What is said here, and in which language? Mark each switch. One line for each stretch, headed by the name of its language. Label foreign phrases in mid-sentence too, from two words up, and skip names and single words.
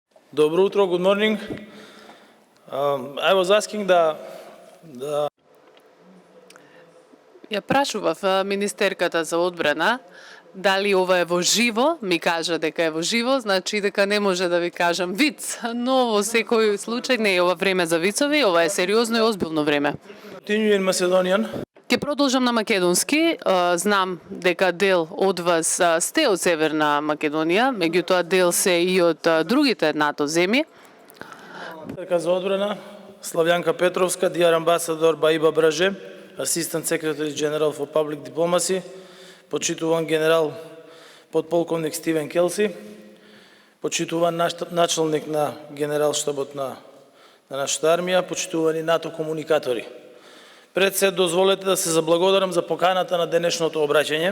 Macedonian: Добро утро,
English: good morning. I was asking
Macedonian: Ја прашував министерката за одбрана дали ова е во живо, ми кажа дека е во живо, значи дека не може да ви кажам виц, но во секој случај не е ова време за вицови, ова е сериозно и озбилно време.
English: continue in Macedonian.
Macedonian: Ќе продолжам на македонски. Знам дека дел од вас сте од Северна Македонија, меѓутоа дел се и од другите НАТО земји. Така за одбрана, Славјанка Петровска,
English: Dear Ambassador Баиба Браже, Assistant Secretary General for Public Diplomacy,
Macedonian: почитуван генерал подполковник Стивен Келси, почитуван началник на генерал штабот на нашата армија, почитувани НАТО комуникатори. Пред се дозволете да се заблагодарам за поканата на денешното обраќање.